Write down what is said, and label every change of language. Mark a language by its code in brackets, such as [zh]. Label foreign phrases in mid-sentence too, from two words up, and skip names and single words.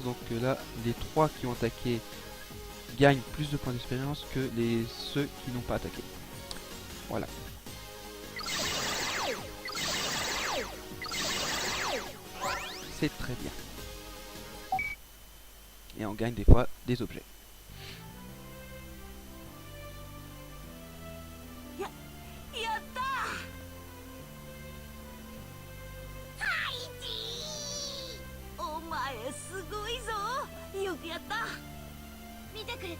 [fr] Donc là, les 3 qui ont attaqué gagnent plus de points d'expérience que ceux qui n'ont pas attaqué. Voilà. C'est très bien. Et on gagne des fois des objets. [ja] やったー！お前すごいぞ。よくやった。見てくれた？